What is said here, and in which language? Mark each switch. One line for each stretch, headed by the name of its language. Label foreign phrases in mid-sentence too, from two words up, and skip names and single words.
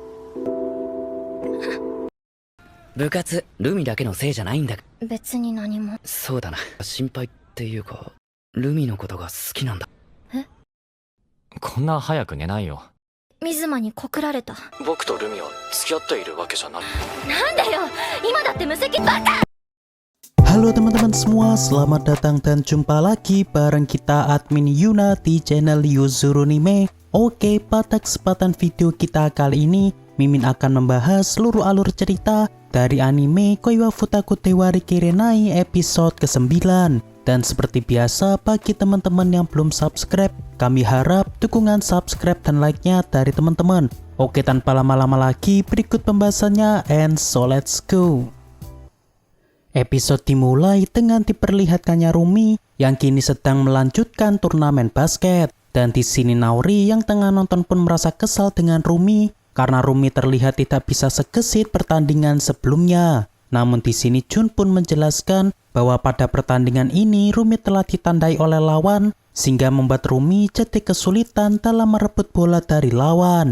Japanese: 部活ルミだけのせいじゃないんだ。別に何も。そうだな、心配っていうかルミのことが好きなんだ。え？こんな早く寝ないよ。水間に告られた。僕とルミは付き合っているわけじゃない。なんだよ、今だって無責バカ。
Indonesian: Halo teman-teman semua, selamat datang dan jumpa lagi bareng kita admin Yuna di channel Yuzurunime. Oke, pada kesempatan video kita kali ini, Mimin akan membahas seluruh alur cerita dari anime Koiwa Futaku Tewa Rikirenai episode ke-9. Dan seperti biasa, bagi teman-teman yang belum subscribe, kami harap dukungan subscribe dan like-nya dari teman-teman. Oke, tanpa lama-lama lagi, berikut pembahasannya,
English: and so let's go.
Indonesian: Episode dimulai dengan diperlihatkannya Rumi yang kini sedang melanjutkan turnamen basket. Dan di sini Naori yang tengah nonton pun merasa kesal dengan Rumi karena Rumi terlihat tidak bisa segesit pertandingan sebelumnya. Namun di sini Jun pun menjelaskan bahwa pada pertandingan ini Rumi telah ditandai oleh lawan sehingga membuat Rumi jadi kesulitan dalam merebut bola dari lawan.